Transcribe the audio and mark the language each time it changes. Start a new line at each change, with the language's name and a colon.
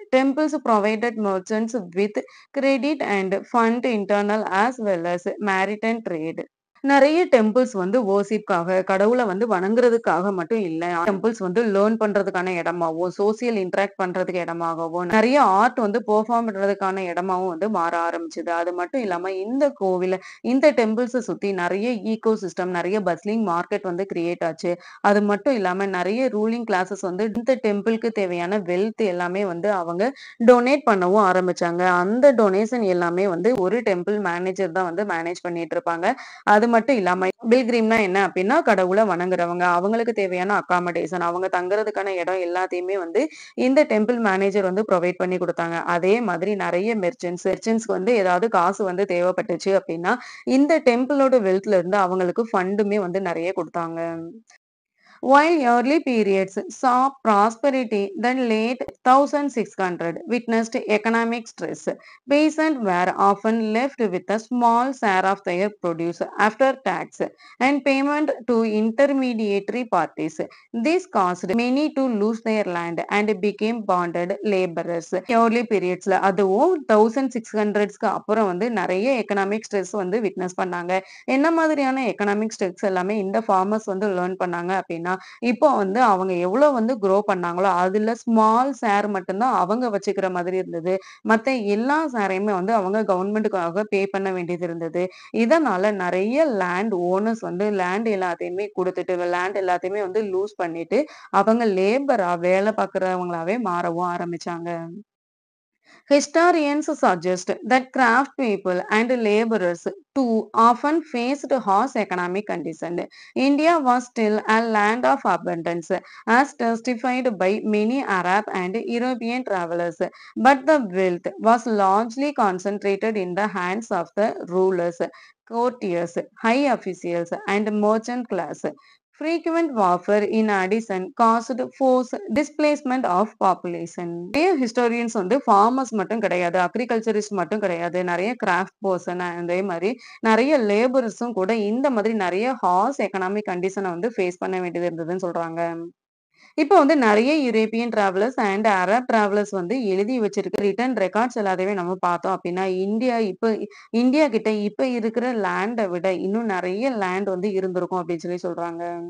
English: Temples provided merchants with credit and fund internal as well as maritime trade.
Tamil: நெறைய temples வந்து வொர்ஷிப்காக, கடவுள வந்து வணங்குறதுக்காக மட்டும் இல்ல. டெம்பிள்ஸ் வந்து லேர்ன் பண்றதுக்கான இடமாவும், சோசியல் இன்டராக்ட் பண்றதுக்கு இடமாகவும், நெறைய ஆர்ட் வந்து பெர்ஃபார்ம் பண்றதுக்கான இடமாவும் வந்து மாற ஆரம்பிச்சது. அது மட்டும் இல்லாம இந்த டெம்பிள்ஸ சுத்தி நெறைய ஈகோ சிஸ்டம், நெறைய பஸ்லிங் மார்க்கெட் வந்து கிரியேட் ஆச்சு. அது மட்டும் இல்லாம நெறைய ரூலிங் கிளாஸஸ் வந்து இந்த டெம்பிள்க்கு தேவையான வெல்த் எல்லாமே வந்து அவங்க டொனேட் பண்ணவும் ஆரம்பிச்சாங்க. அந்த டொனேஷன் எல்லாமே வந்து ஒரு டெம்பிள் மேனேஜர் தான் வந்து மேனேஜ் பண்ணிட்டு இருப்பாங்க. அது மட்டும் இல்லாம பில்கிரிம்னா என்ன அப்படின்னா கடவுளை வணங்குறவங்க. அவங்களுக்கு தேவையான அகாமடேஷன், அவங்க தங்குறதுக்கான இடம் எல்லாத்தையுமே வந்து இந்த டெம்பிள் மேனேஜர் வந்து ப்ரொவைட் பண்ணி கொடுத்தாங்க. அதே மாதிரி நிறைய மெர்ச்சன்ட்ஸ்க்கு வந்து ஏதாவது காசு வந்து தேவைப்பட்டுச்சு அப்படின்னா இந்த டெம்பிளோட வெல்த்ல இருந்து அவங்களுக்கு ஃபண்டுமே வந்து நிறைய கொடுத்தாங்க.
English: While early periods saw prosperity, the late 1600 witnessed economic stress. Peasants were often left with a small share of their produce after tax and payment to intermediary parties. This caused many to lose their land and became bonded laborers. Early periods
Tamil: ல அதுவும் 1600ஸ்க்கு அப்புறம் வந்து நிறைய economic stress வந்து witness பண்ணாங்க. என்ன மாதிரியான economic stress எல்லாமே இந்த ஃபார்மர்ஸ் வந்து லேர்ன் பண்ணாங்க அப்படின்னா இப்போ வந்து அவங்க எவ்வளவு வந்து குரோ பண்ணாங்களோ அதுல ஸ்மால் ஷேர் மட்டும்தான் அவங்க வச்சுக்கிற மாதிரி இருந்தது. மத்த எல்லா ஷேரையுமே வந்து அவங்க கவர்மெண்ட்டுக்காக பே பண்ண வேண்டியது இருந்தது. இதனால நிறைய லேண்ட் ஓனர்ஸ் வந்து லேண்ட் எல்லாத்தையுமே கொடுத்துட்டு லேண்ட் எல்லாத்தையுமே வந்து லூஸ் பண்ணிட்டு அவங்க லேபரா வேலை பார்க்கறவங்களாவே மாறவும் ஆரம்பிச்சாங்க.
English: Historians suggest that craft people and laborers too often faced harsh economic conditions. India was still a land of abundance, as testified by many Arab and European travelers, but the wealth was largely concentrated in the hands of the rulers, courtiers, high officials, and merchant class. Frequent warfare in addition caused forced displacement of population.
Tamil: நிறைய historians வந்து farmers மட்டும் கிடையாது, agriculturist மட்டும் கிடையாது, நிறைய craft person அதே மாதிரி நிறைய லேபர்ஸும் கூட இந்த மாதிரி நிறைய ஹார்ஸ் எக்கனாமிக் கண்டிஷனை வந்து ஃபேஸ் பண்ண வேண்டியது இருந்ததுன்னு சொல்றாங்க. இப்போ வந்து நெறைய European travellers and Arab travellers வந்து எழுதி வச்சிருக்க ரிட்டர்ன் ரெக்கார்ட்ஸ் எல்லாத்தையுமே நம்ம பார்த்தோம் அப்படின்னா, இந்தியா கிட்ட இப்ப இருக்கிற லேண்ட விட இன்னும் நெறைய லேண்ட் வந்து இருந்திருக்கும் அப்படின்னு சொல்றாங்க.